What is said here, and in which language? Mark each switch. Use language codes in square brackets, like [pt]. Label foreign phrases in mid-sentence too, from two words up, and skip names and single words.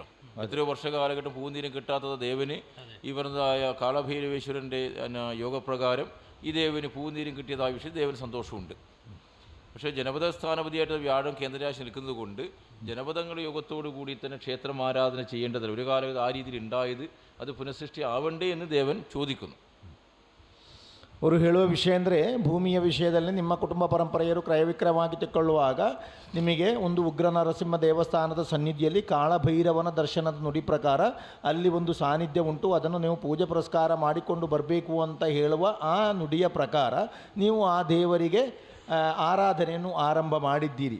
[ml] എത്രയോ വർഷകാലഘട്ടം പൂന്തീരും കിട്ടാത്തത് ദേവന് ഈ പറഞ്ഞതായ കാളഭൈരവേശ്വരൻ്റെ യോഗപ്രകാരം ഈ ദേവന് പൂന്തീരും കിട്ടിയതായ വിഷയം ദേവന് സന്തോഷമുണ്ട്. പക്ഷേ ജനപദ സ്ഥാനപതിയായിട്ട് വ്യാഴം കേന്ദ്രരാശി നിൽക്കുന്നത് കൊണ്ട് ജനപദങ്ങളുടെ യോഗത്തോടു കൂടി തന്നെ ക്ഷേത്രം ആരാധന ചെയ്യേണ്ടതില്ല. ഒരു കാലത്ത് ആ രീതിയിൽ ഉണ്ടായത് അത് പുനഃസൃഷ്ടി ആവണ്ടേ എന്ന് ദേവൻ ചോദിക്കുന്നു. [kn] ಅವರು ಹೇಳುವ ವಿಷಯ ಅಂದರೆ ಭೂಮಿಯ ವಿಷಯದಲ್ಲಿ ನಿಮ್ಮ ಕುಟುಂಬ ಪರಂಪರೆಯರು ಕ್ರಯವಿಕ್ರಯವಾಗಿ ತೆಕ್ಕೊಳ್ಳುವಾಗ ನಿಮಗೆ ಒಂದು ಉಗ್ರ ನರಸಿಂಹ ದೇವಸ್ಥಾನದ ಸನ್ನಿಧಿಯಲ್ಲಿ ಕಾಳಭೈರವನ ದರ್ಶನದ ನುಡಿ ಪ್ರಕಾರ ಅಲ್ಲಿ ಒಂದು ಸಾನ್ನಿಧ್ಯ ಉಂಟು. ಅದನ್ನು ನೀವು ಪೂಜೆ ಪುರಸ್ಕಾರ ಮಾಡಿಕೊಂಡು ಬರಬೇಕು ಅಂತ ಹೇಳುವ ಆ ನುಡಿಯ ಪ್ರಕಾರ ನೀವು ಆ ದೇವರಿಗೆ ಆರಾಧನೆಯನ್ನು ಆರಂಭ ಮಾಡಿದ್ದೀರಿ.